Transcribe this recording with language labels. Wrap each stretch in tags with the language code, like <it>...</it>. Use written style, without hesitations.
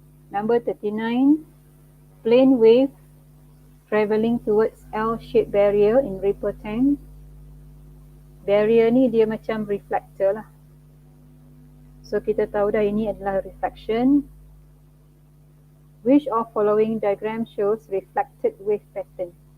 <en>Number 39, plane wave travelling towards L-shaped barrier in Ripple tank.</en> <ms>Barrier ni dia macam reflector lah. So kita tahu dah ini adalah reflection.</ms> <en>Which of following diagram shows reflected wave pattern?</en>